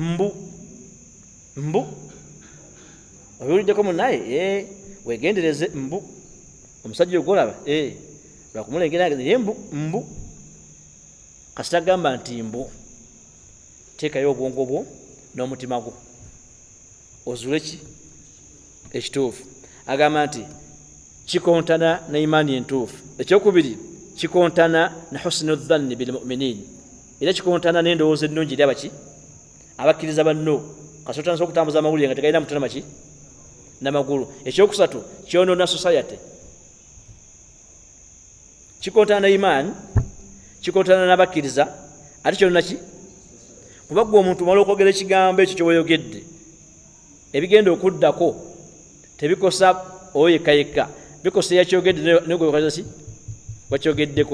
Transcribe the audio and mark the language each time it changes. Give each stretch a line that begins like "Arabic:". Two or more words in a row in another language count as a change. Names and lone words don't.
Ganda: mbu obiwuliddeko munnaye wegendereze mbu omusajja ogolaba lwakumulengera ye mbu kasita agamba nti mbu teekayo obwongo bwo n'omutima gwo ozule ki ekituufu agamba nti kikontana na imaani entuufu ekyokubiri kikontana na
Arabic: حسن الظن بالمؤمنين
Ganda: era kikontana n'endowooza ennungi eri abaki abakkiriza banno kasotandisa okutambuza amawulire nga tegalina mutwe namaki namagulu. Ekyokusatu kyonoona society, kikontana imaani, kikontana n'abakkiriza, ate kyonoona ki kuba gwe omuntu omala okwogera ekigambo ekyo kyeweeyogedde ebigenda okuddako tebikosa oyo yekka bikosa eyakyogedde negwekaza ki wakyogeddeko.